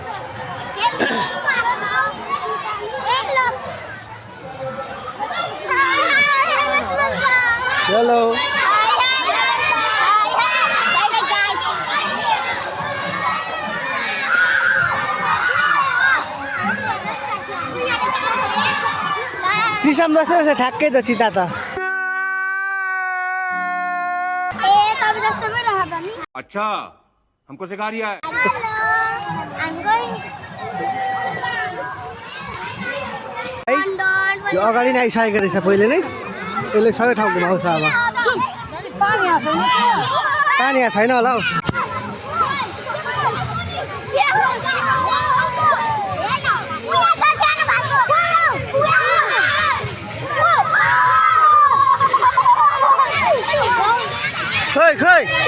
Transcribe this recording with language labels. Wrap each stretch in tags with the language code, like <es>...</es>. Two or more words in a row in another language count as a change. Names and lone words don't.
<ne>हेलो सिसम रहेछ ठ्याक्कै त चिता त</ne> <hi>अच्छा हमको सिखा रिया है</hi> <ne>यो अगाडि नै आइसकेको रहेछ पहिले नै यसले सबै ठाउँ घुमाउँछ अब पानी यहाँ छैन होला हौ खै</ne>